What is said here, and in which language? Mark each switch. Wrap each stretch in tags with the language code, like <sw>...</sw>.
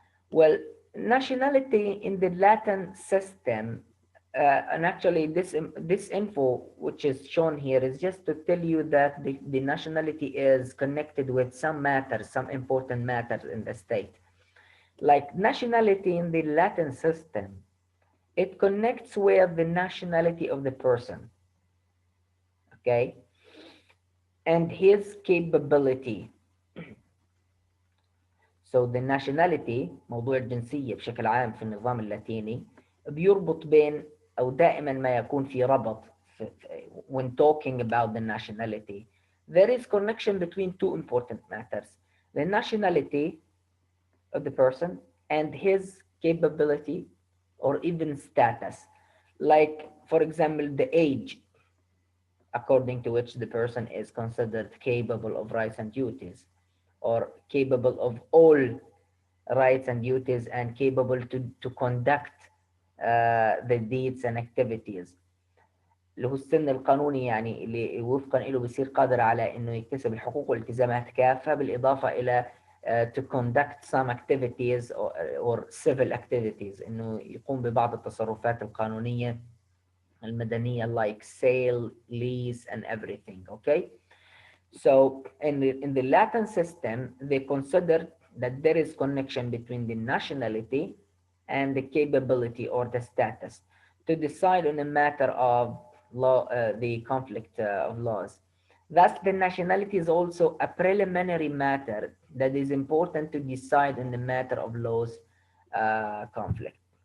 <en>Well, nationality in the Latin system, and actually this info which is shown here is just to tell you that the nationality is connected with some matters, some important matters in the state. Like nationality in the Latin system, it connects with the nationality of the person, okay, and his capability. So the nationality،</en> <ar>موضوع الجنسية بشكل عام في النظام اللاتيني بيربط بين أو دائما ما يكون في ربط</ar> <en>when talking about the nationality. There is connection between two important matters: the nationality of the person and his capability or even status. Like, for example, the age according to which the person is considered capable of rights and duties, or capable of all rights and duties and capable to conduct the deeds and activities،</en> <ar>اللي هو السن القانوني يعني اللي وفقا له بيصير قادر على انه يكتسب الحقوق والالتزامات كافة، بالاضافة الى</ar> <en>to conduct some activities or civil activities،</en> <ar>انه يقوم ببعض التصرفات القانونية المدنية</ar> <en>like sale, lease and everything. Okay. So in the Latin system, they considered that there is connection between the nationality and the capability or the status to decide on a matter of law, the conflict of laws. Thus, the nationality is also a preliminary matter that is important to decide on the matter of laws conflict.</en>